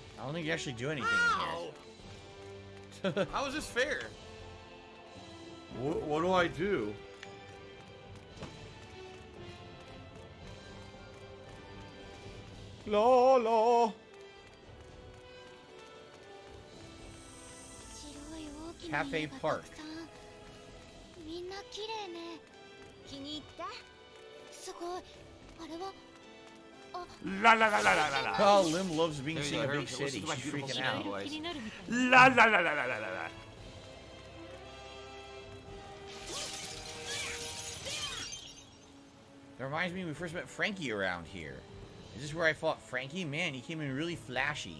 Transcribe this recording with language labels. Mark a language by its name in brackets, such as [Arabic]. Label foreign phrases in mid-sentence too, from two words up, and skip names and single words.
[English] don't think you actually do anything in here. How is this fair? What do I do? La la. Cafe Park. [Japanese] みんな綺麗ね。気に入った？すごい。あれは。 La la la la la la la. [English] Oh, Lim loves being seen in a big city. She's freaking out. La la la la la la la. That reminds me, we first met Frankie around here. Is this where I fought Frankie? Man, he came in really flashy.